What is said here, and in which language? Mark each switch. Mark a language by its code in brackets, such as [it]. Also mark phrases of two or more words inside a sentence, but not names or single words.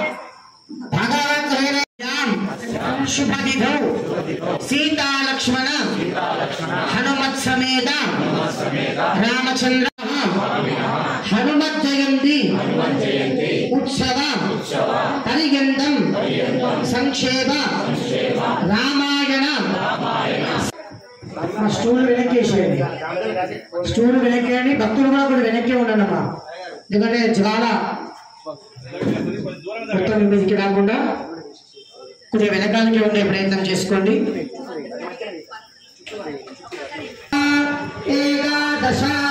[sa] शुभतिथौ सीता लक्ष्मण हनुमत् समेत रामचंद्र हनुमत् जयंती उत्सव परिगंधम संक्षेप रामायण [te] స్టూల్ వెనక్కేసేయండి స్టూల్ వెనక్కేయండి భక్తులు కూడా కొంచెం వెనక్కే ఉండనమ్మా ఎందుకంటే చాలా మొత్తం మీదకి రాకుండా కొంచెం వెనకాలకి ఉండే ప్రయత్నం చేసుకోండి ఏకాదశ